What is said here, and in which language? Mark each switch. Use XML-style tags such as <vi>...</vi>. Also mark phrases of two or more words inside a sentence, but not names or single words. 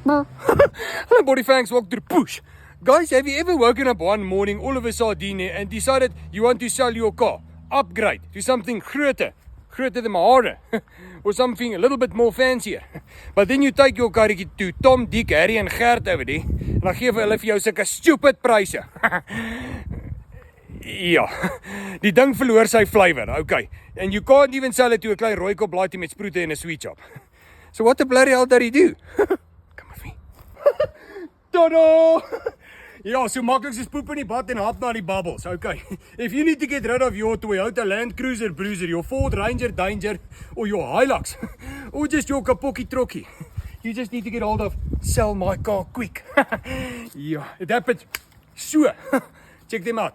<en>Hello, body fangs, welcome to the push. Guys, have you ever woken up one morning, all of a sudden, and decided you want to sell your car? Upgrade to something groter than my hare, or something a little bit more fancier. But then you take your car to Tom, Dick, Harry and Gert over there,</en> <af>en dan gee hulle vir jou sulke stupid pryse. Ja, die ding verloor sy flavor, okay.</af> <en>And you can't even sell it to</en> <af>'n klein rooikop laatie met sproete in 'n</af> <en>sweet shop. So what the bloody hell did he do? Come with me. Tada!</en> <af>Ja, so maklik soos poep in die bad en hap na die bubbles.</af> <en>Okay. If you need to get rid of your Toyota Land Cruiser Bruiser, your Ford Ranger Danger, or your Hilux, or just your Kapokkie Trokkie, you just need to get hold of Sell My Car Quick. Ja, it happened. So, check them out.</en>